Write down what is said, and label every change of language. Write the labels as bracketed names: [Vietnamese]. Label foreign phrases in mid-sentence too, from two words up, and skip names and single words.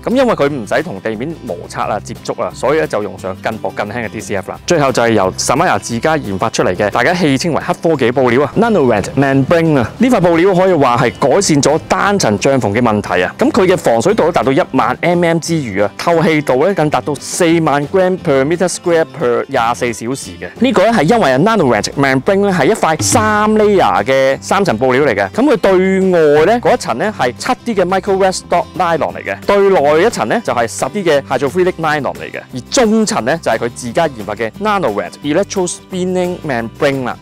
[Cantonese] 咁因為佢唔使同地面摩擦啊、接觸啊，所以咧就用上更薄更輕嘅 DCF 啦。最後就係由 Samaya 自家研發出嚟嘅，大家戲稱為黑科技布料啊 ，Nanorad Membrane 啊。呢塊布料可以話係改善咗單層帳篷嘅問題啊。咁佢嘅防水度都達到10000mm之餘啊，透氣度咧更達到40000 [English] gram per meter square per 24 [Cantonese] 小時嘅。呢個咧係因為 Nanorad Membrane 咧係一塊3 layer 嘅3層布料嚟嘅。咁佢對外咧嗰一層咧係7D 嘅 [English] micro reststock nylon [Cantonese] 嚟嘅，對內一層咧就係10D 嘅 [English] hydrophilic nylon [Cantonese] 嚟嘅，而中層咧就係佢自家研發嘅 Nanorad Electro Spinning Membrane 啦。